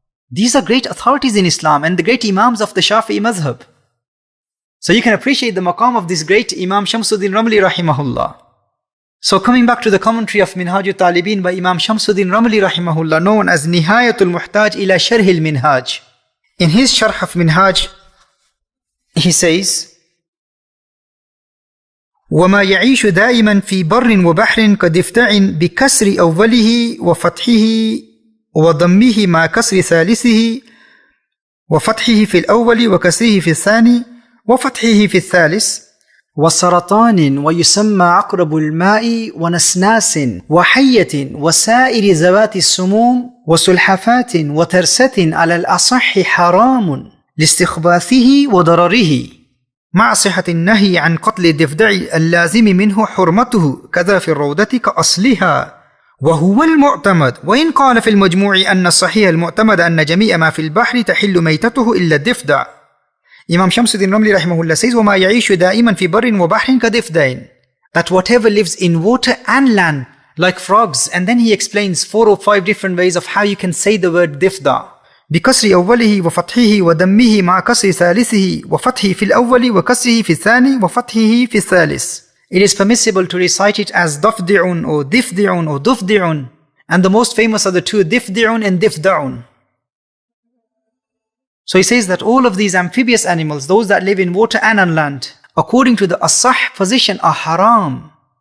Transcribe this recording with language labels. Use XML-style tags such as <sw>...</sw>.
<en>These are great authorities in Islam and the great Imams of the Shafi'i madhhab. So you can appreciate the maqam of this great Imam Shamsuddin Ramli rahimahullah. So coming back to the commentary of Minhaj al-Talibin by Imam Shamsuddin Ramli rahimahullah, known as Nihayatul Muhtaj ila Sharh al-Minhaj. In his Sharh of Minhaj, he says,</en> <ar>وما يعيش دائما في بر وبحر قد افتع بكسر أوله وفتحه وضمه مع كسر ثالثه وفتحه في الأول وكسره في الثاني وفتحه في الثالث وسرطان ويسمى عقرب الماء ونسناس وحية وسائر ذوات السموم وسلحفاة وترسة على الأصح حرام لاستخباثه وضرره مع صحة النهي عن قتل الضفدع اللازم منه حرمته كذا في الروضة كأصلها وهو المعتمد وإن قال في المجموع أن الصحيح المعتمد أن جميع ما في البحر تحل ميتته إلا الضفدع.</ar> <en>Imam Shamsuddin Ramli rahimahullah says</en> <ar>وما يعيش دائما في بر وبحر كضفدع,</ar> <en>that whatever lives in water and land like frogs, and then he explains 4 or 5 different ways of how you can say the word ضفدع.</en> <ar>بكسر أوله وفتحه ودمه مع كسر ثالثه وفتحه في الأول وكسره في الثاني وفتحه في الثالث.</ar> <en>It is permissible to recite it as ضفدع or ضفدع or ضفدع, and the most famous are the two ضفدع and ضفدع. So he says that all of these amphibious animals, those that live in water and on land, according to the asah position are haram.</en>